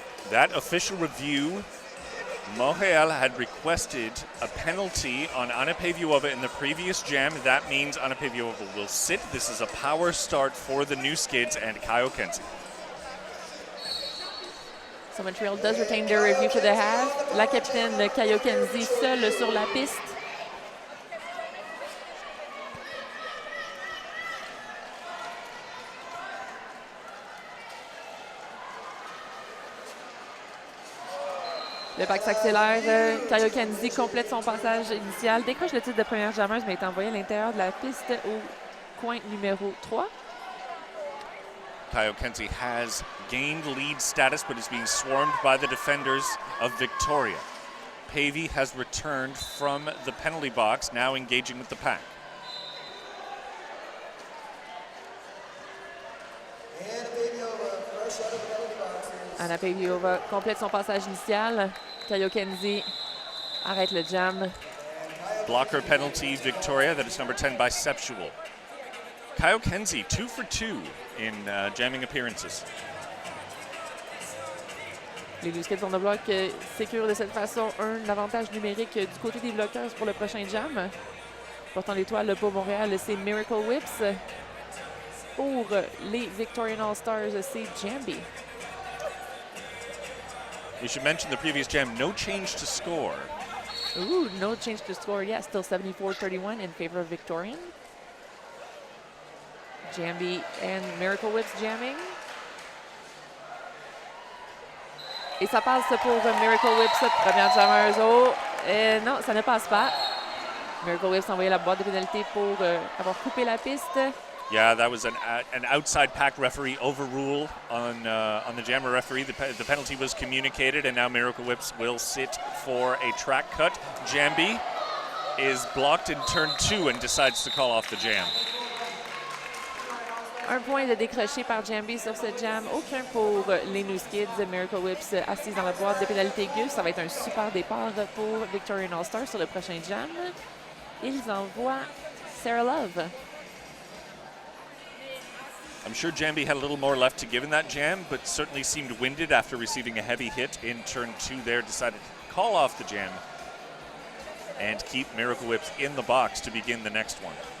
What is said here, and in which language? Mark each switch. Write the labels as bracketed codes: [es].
[en] That official review, Montreal had requested a penalty on Anna Paviova in the previous jam. That means Anna Paviova will sit. This is a power start for the New Skids and Kyle Kenzie. So Montreal does retain their review for the half. [fr] La capitaine Kayo Kenzie seule sur la piste. Le pack s'accélère. Kayo Kenzie complète son passage initial, décroche le titre de première jammeuse, mais est envoyé à l'intérieur de la piste au coin numéro 3. [en] Kyle Kenzie has gained lead status, but is being swarmed by the defenders of Victoria. Pavey has returned from the penalty box, now engaging with the pack. [fr] Anna Paviova complète son passage initial. Kayo Kenzie arrête le jam. [en] Blocker penalty, Victoria. That is number 10, Bisexual. Kyle Kenzie, 2 for 2 in jamming appearances. [fr] Les New Skids on the block sécurent de cette façon un avantage numérique du côté des bloqueurs pour le prochain jam. Portant l'étoile pour Montréal, c'est Miracle Whips. Pour les Victorian All-Stars, c'est Jambi. [en] We should mention the previous jam, no change to score. Ooh, no change to score. Yeah, still 74-31 in favor of Victorian. Jambi and Miracle Whips jamming. [fr] Et ça passe pour Miracle Whips, première jammeuse. Oh, non, ça ne passe pas. Miracle Whips a envoyé la boîte de pénalité pour avoir coupé la piste. [en] Yeah, that was an outside pack referee overrule on the jammer referee. The penalty was communicated, and now Miracle Whips will sit for a track cut. Jambi is blocked in turn 2 and decides to call off the jam. [fr] Un point de décroché par Jambi sur ce jam. Aucun pour les New Skids. Miracle Whips assise dans la boîte de pénalité aiguë. Ça va être un super départ pour Victorian All-Stars sur le prochain jam. Ils envoient Sarah Love. [en] I'm sure Jambi had a little more left to give in that jam, but certainly seemed winded after receiving a heavy hit in turn 2 there. Decided to call off the jam and keep Miracle Whips in the box to begin the next one.